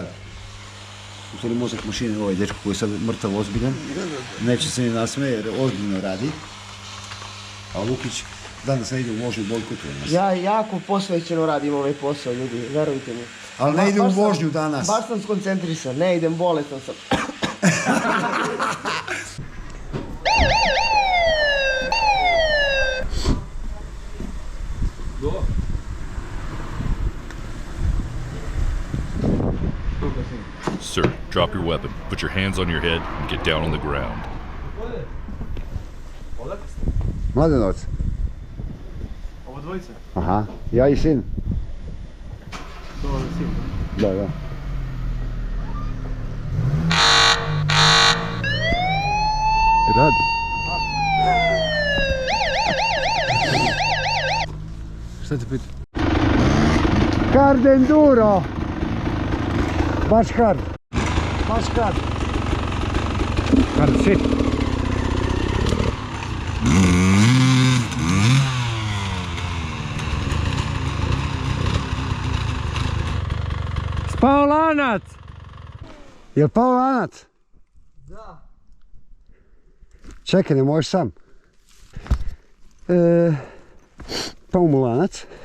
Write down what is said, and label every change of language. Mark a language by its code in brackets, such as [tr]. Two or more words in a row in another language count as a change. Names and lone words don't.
[sr] U stvari mozak mašine, ovaj dečko koji je sad mrtav ozbiljan, neće se ni nasmeje jer ozbiljno radi. A Lukić danas ne ide u vožnju bojkotu. Ja jako posvećeno radim ovaj posao, ljudi, verujte mi. Ali ne ide u vožnju danas. Baš sam skoncentrisan, ne idem, boletan sam. [en] Sir, drop your weapon, put your hands on your head, and get down on the ground. [sr] Mladenovac. Ovo dvojica? Aha, ja i sin. To je sin. Da, da. Radi. Šta te pita? [en] Hard enduro. Baš hard. Baš hard. Hard shit. [sr] Spao lanac! Jel pao lanac? Da. Čekaj, ne možeš sam. Pao mu lanac.